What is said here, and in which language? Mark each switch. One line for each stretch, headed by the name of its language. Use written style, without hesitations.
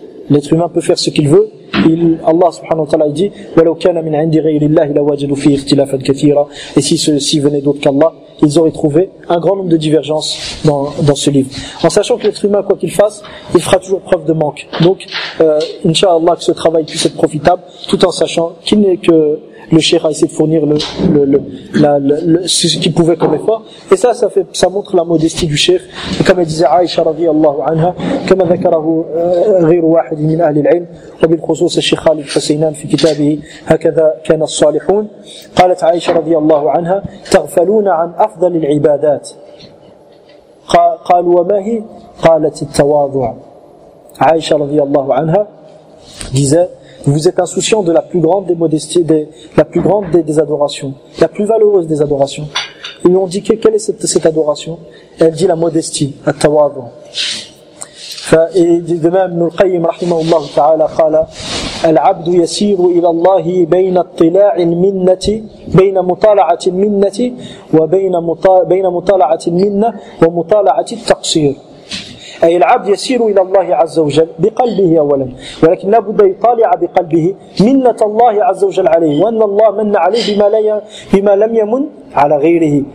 French: L'être humain peut faire ce qu'il veut. Allah subhanahu wa ta'ala dit
Arabic: وَلَوْ كَانَ مِنْ عِنْدِ غَيْرِ اللَّهِ لَوَجَدُوا فِي اخْتِلَافًا كَثِيرًا,
French: et si ceci venait d'autre qu'Allah, ils auraient trouvé un grand nombre de divergences dans ce livre. En sachant que l'être humain, quoi qu'il fasse, il fera toujours preuve de manque. Donc, Inch'Allah, que ce travail puisse être profitable, tout en sachant qu'il n'est que le cheikh a essayé de fournir ce qu'il pouvait comme effort. Et ça montre la modestie du cheikh. Et comme elle disait Aïcha radiallahu anha, comme elle
Arabic: ذكره غير واحد من أهل العلم, وبالخصوص الشيخ خالد حسينان في كتابه هكذا كان الصالحون, قالت عائشة رضي الله عنها تغفلون عن أفضل العبادات, قالوا وما هي؟ قالت التواضع.
French: عائشة رضي الله عنها disait vous êtes insouciant de la plus grande des modesties, la plus grande des adorations, la plus valeureuse des adorations. Ils lui ont dit quelle est cette adoration? Elle dit la modestie, التواضع.
Arabic: فالإمام ابن القيم رحمه الله تعالى قال العبد يسير إلى الله بين اطلاع المنة بين مطالعة المنة وبين مطالعة المنة ومطالعة التقصير. أي العبد يسير إلى الله عز وجل بقلبه أولا، ولكن لا بد يطالع بقلبه منة الله عز وجل عليه، وأن الله من عليه بما لم يمن على غيره.